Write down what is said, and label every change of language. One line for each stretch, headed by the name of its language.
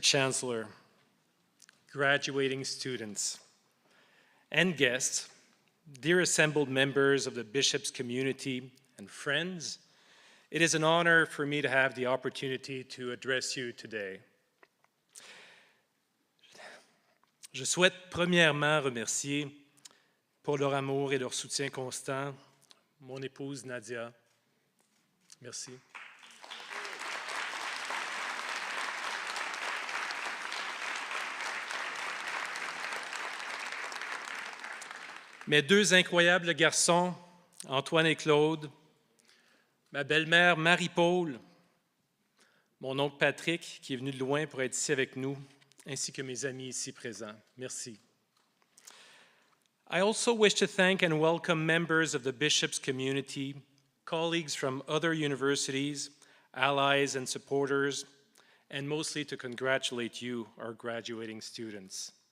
English: Chancellor, graduating students, and guests, dear assembled members of the Bishop's community and friends, it is an honor for me to have the opportunity to address you today.
French: Je souhaite premièrement remercier pour leur amour et leur soutien constant mon épouse Nadia. Merci. Mes deux incroyables garçons, Antoine et Claude, ma belle-mère Marie-Paul, mon oncle Patrick, qui est venu de loin pour être ici avec nous, ainsi que mes amis ici présents. Merci.
English: I also wish to thank and welcome members of the Bishop's community, colleagues from other universities, allies and supporters, and mostly to congratulate you, our graduating students.